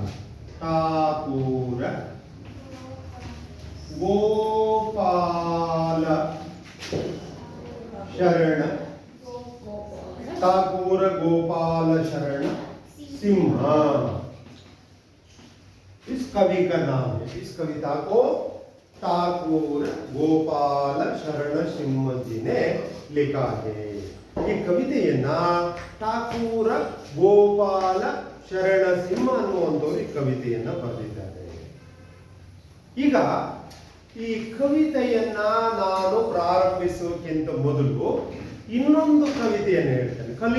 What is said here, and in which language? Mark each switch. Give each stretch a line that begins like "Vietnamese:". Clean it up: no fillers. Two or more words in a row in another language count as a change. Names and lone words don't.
Hindi: ठाकुर गोपाल शरण, ठाकुर गोपाल शरण सिंह इस कवि का नाम है। इस कविता को ठाकुर गोपाल शरण सिंह जी ने लिखा है।
Kannada: ಈ ಕವಿತೆಯನ್ನ ಠಾಕೂರ ಗೋಪಾಲ ಶರಣ ಸಿಂಹ ಅನ್ನುವಂಥವ್ರು ಈ ಕವಿತೆಯನ್ನ ಬರೆದಿದ್ದಾರೆ. ಈಗ ಈ ಕವಿತೆಯನ್ನ ನಾನು ಪ್ರಾರಂಭಿಸೋಕ್ಕಿಂತ ಮೊದಲು ಇನ್ನೊಂದು ಕವಿತೆಯನ್ನು ಹೇಳ್ತೇನೆ.